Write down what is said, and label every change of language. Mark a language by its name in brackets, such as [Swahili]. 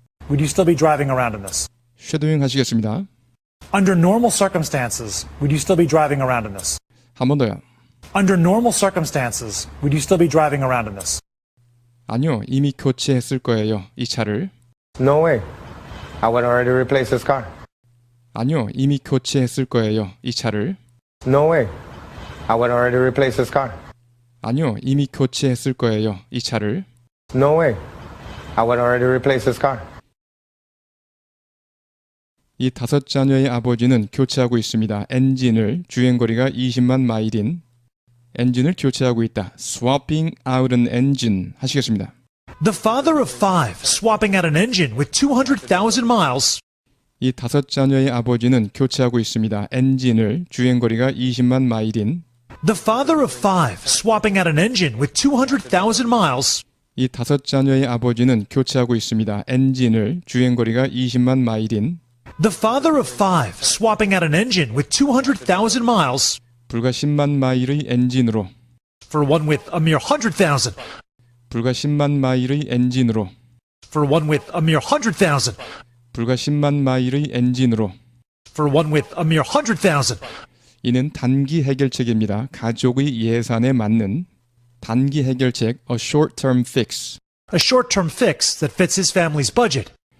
[English] Would you still be driving around in this? [Korean] 쉐도잉 하시겠습니다. [English] Under normal circumstances, would you still be driving around in this? [Korean] 한 번 더요. [English] Under normal circumstances, would you still be driving around in this? [Korean] 아니요, 이미 교체했을 거예요. 이 차를. [English] No way. I would already replace this car. [Korean] 아니요, 이미 교체했을 거예요. 이 차를. [English] No way. I would already replace this car. [Korean] 아니요, 이미 교체했을 거예요. 이 차를. [English] No way. I would already replace this car. [Korean] 이 5자녀의 아버지는 교체하고 있습니다. 엔진을 주행거리가 20만 마일인 엔진을 교체하고 있다. [English] Swapping out an engine [Korean] 하시겠습니다. [English] The father of 5 swapping out an engine with 200,000 miles. [Korean] 이 5자녀의 아버지는 교체하고 있습니다. 엔진을 주행거리가 20만 마일인 [English] The father of five swapping out an engine with 200,000 miles. [Korean] 이 5자녀의 아버지는 교체하고 있습니다. 엔진을 주행거리가 20만 마일인 [English] The father of five swapping out an engine with 200,000 miles [Korean] 불과 10만 마일의 엔진으로 [English] for one with a mere 100,000. [Korean] 불과 10만 마일의 엔진으로 [English] For one with a mere 100,000. [Korean] 불과 10만 마일의 엔진으로 [English] For one with a mere 100,000. [Korean] 이는 단기 해결책입니다. 가족의 예산에 맞는 단기 해결책, [English] a short-term fix. A short-term fix that fits his family's budget.